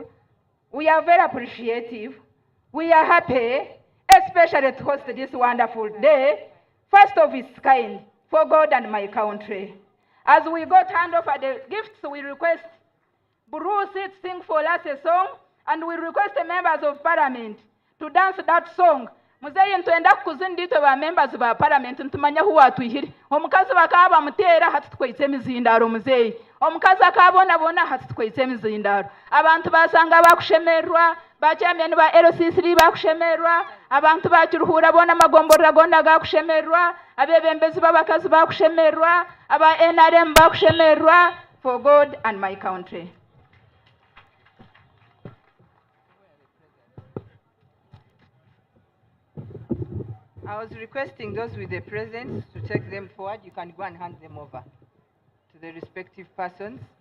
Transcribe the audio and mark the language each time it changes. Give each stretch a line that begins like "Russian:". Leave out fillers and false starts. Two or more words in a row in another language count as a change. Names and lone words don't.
English: We are very appreciative. We are happy, especially to host this wonderful day, first of its kind, for God and my country. As we go to hand over the gifts, we request Bruce to sing for us a song, and we request the members of parliament to dance that song.
Nyankole: Muzeyi ntwenda kuzindito ba members ba parliament ntumanya huwa atuhiri. Omukazi bakaba mutera hatutwise emizindaro muzeyi. Omukazi akabona bona hatutwise emizindaro. Abantu basanga bakushemerwa, bachairman ba LCC bakushemerwa, abantu ba Kiruhura bona magombora gonna gakushemerwa, abebembezi babakazi bakushemerwa, aba NRM bakushemerwa,
English: for God and my country. I was requesting those with the presents to take them forward. You can go and hand them over to the respective persons.